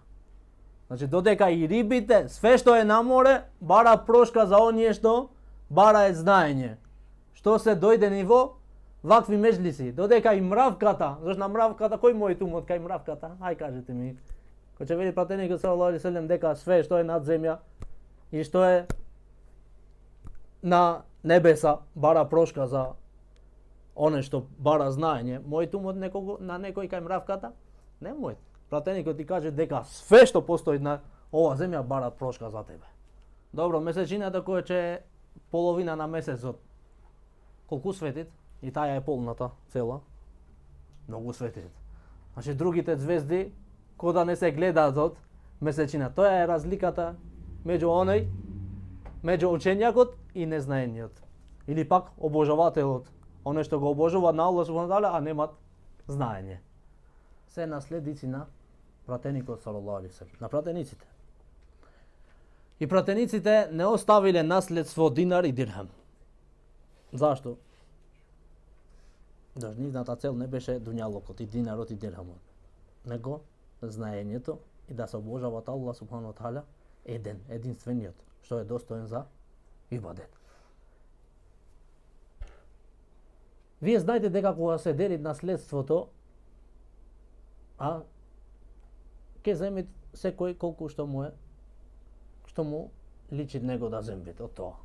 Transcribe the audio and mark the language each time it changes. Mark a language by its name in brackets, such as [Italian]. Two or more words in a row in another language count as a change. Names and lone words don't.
[Macedonian] Значи, додека и рибите, све што е на море, бара прошка за оние што бараат знаење. Што се дојдени во вакви меџлиси. Додека и мравката, зашто на мравката, кој мојот умот кај мравката? Ај кажете ми. Кој ќе вели пратеникот [Arabic] صلى الله عليه وسلم [Macedonian] дека све што е над земја и што е на небеса бара прошка за оне што бара знаење, мојот умот на некој кај мравката? Не мојот. Пратеникот ти каже дека све што постои на ова земја бара прошка за тебе. Добро, месечината која ќе половина на месецот, колку светит? И таа е полната цела. Многу светит. Значи другите звезди кој да не се гледаат од месечина. Тоа е разликата меѓу учењакот и незнаениот. Или пак обожавателот, оне што го обожуваат на [Arabic] الله سبحانه وتعالى, [Macedonian] а немат знаење. Се наследници на пратеникот [Arabic] صلى الله عليه وسلم, [Macedonian] на пратениците. И пратениците не оставиле наследство динар и дирхам. Зашто? Нивната цел не беше дуњалокот и динарот и дирхамот, него знаењето и да се обожават [Arabic] الله سبحانه وتعالى [Macedonian] единствениот, што е достоен за ибадет. Вие знаете дека кога се дели наследството, ќе земит секој колку што му личи него да земит од тоа.